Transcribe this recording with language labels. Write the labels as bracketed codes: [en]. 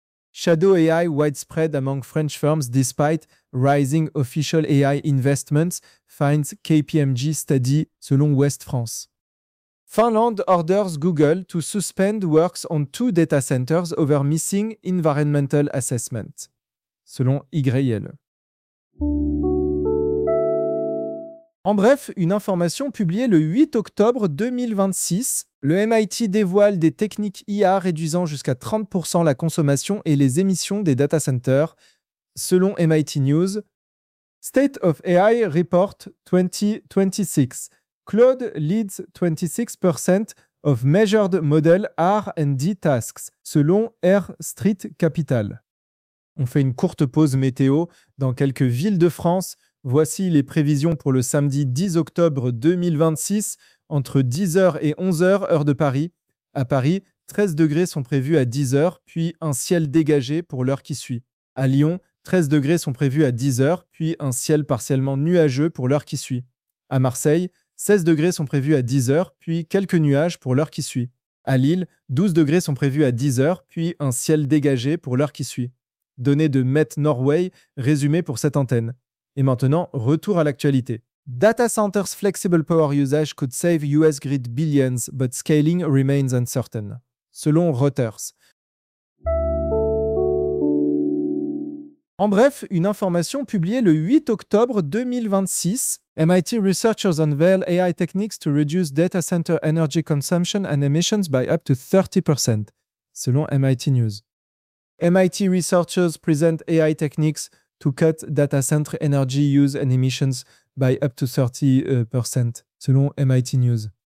[en] Shadow AI widespread among French firms despite rising official AI investments, finds KPMG study, selon Ouest France. Finland orders Google to suspend works on two data centers over missing environmental assessment, selon YL. [fr] En bref, une information publiée le 8 octobre 2026, Le MIT dévoile des techniques IA réduisant jusqu'à 30% la consommation et les émissions des data centers. Selon MIT News, State of AI Report 2026. [en] Claude leads 26% of measured model R&D tasks, selon Air Street Capital. [fr] On fait une courte pause météo dans quelques villes de France. Voici les prévisions pour le samedi 10 octobre 2026, entre 10h et 11h, heure de Paris. À Paris, 13 degrés sont prévus à 10h, puis un ciel dégagé pour l'heure qui suit. À Lyon, 13 degrés sont prévus à 10h, puis un ciel partiellement nuageux pour l'heure qui suit. À Marseille, 16 degrés sont prévus à 10h, puis quelques nuages pour l'heure qui suit. À Lille, 12 degrés sont prévus à 10h, puis un ciel dégagé pour l'heure qui suit. Données de Met Norway, résumées pour cette antenne. Et maintenant, retour à l'actualité. [en] Data centers' flexible power usage could save US grid billions, but scaling remains uncertain. [fr] Selon Reuters. En bref, une information publiée le 8 octobre 2026. [en] MIT researchers unveil AI techniques to reduce data center energy consumption and emissions by up to 30%, selon MIT News. MIT researchers present AI techniques to cut data center energy use and emissions by up to 30%, selon MIT News.